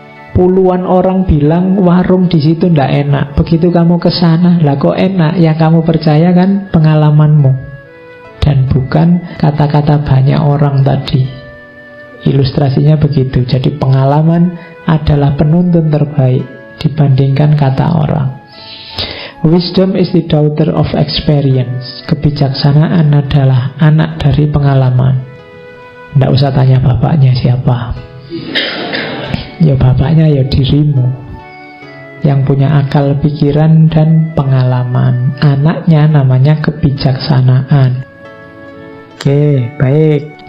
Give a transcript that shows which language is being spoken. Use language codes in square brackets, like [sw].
[id] Puluhan orang bilang warung di situ ndak enak. Begitu kamu ke sana, lah kok enak? Yang kamu percaya kan pengalamanmu dan bukan kata-kata banyak orang tadi. Ilustrasinya begitu. Jadi pengalaman adalah penuntun terbaik dibandingkan kata orang. [en] Wisdom is the daughter of experience. [id] Kebijaksanaan adalah anak dari pengalaman. Nggak usah tanya bapaknya siapa. Ya bapaknya ya dirimu, yang punya akal pikiran dan pengalaman. Anaknya namanya kebijaksanaan. Oke, baik.